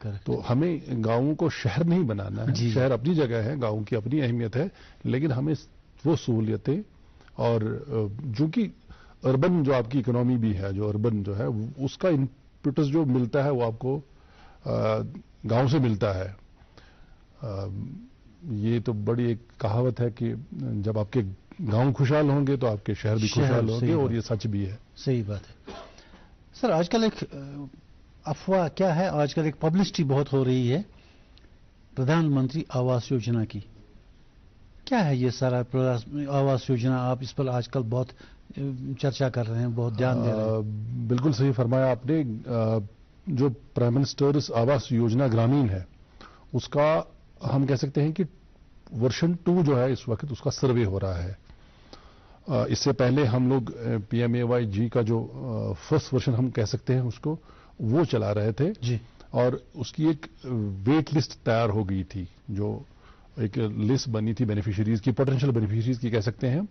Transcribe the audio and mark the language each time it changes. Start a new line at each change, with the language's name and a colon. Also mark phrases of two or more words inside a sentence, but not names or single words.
Urdu: تو ہمیں گاؤں کو شہر نہیں بنانا ہے، شہر اپنی جگہ ہے، گاؤں کی اپنی اہمیت ہے، لیکن ہمیں وہ سہولیتیں اور جو کہ اربن جو آپ کی اکنامی بھی ہے، جو اربن جو ہے اس کا انپٹس جو ملتا ہے وہ آپ کو گاؤں سے ملتا ہے۔ یہ تو بڑی ایک کہاوت ہے کہ جب آپ کے گاؤں خوشحال ہوں گے تو آپ کے شہر بھی خوشحال ہوں گے، اور یہ سچ بھی ہے۔ صحیح بات ہے۔ سر، آج کل ایک افواہ کیا ہے، آج کل ایک پبلسٹی بہت ہو رہی ہے پردھان منتری آواس یوجنا کی۔ کیا ہے یہ سارا آواس یوجنا؟ آپ اس پر آج کل بہت چرچا کر رہے ہیں، بہت دھیان دے رہے ہیں۔ بالکل صحیح فرمایا آپ نے۔ جو پرائم منسٹرز آواس یوجنا گرامین ہے، اس کا ہم کہہ سکتے ہیں کہ ورژن 2 جو ہے اس وقت اس کا سروے ہو رہا ہے۔ اس سے پہلے ہم لوگ پی ایم اے وائی جی کا جو
English: first version
Urdu: ہم کہہ سکتے ہیں اس کو، وہ چلا رہے تھے جی، اور اس کی ایک
English: wait list
Urdu: تیار ہو گئی تھی، جو ایک لسٹ بنی تھی بینیفیشریز کی،
English: potential beneficiaries
Urdu: کی کہہ سکتے ہیں ہم۔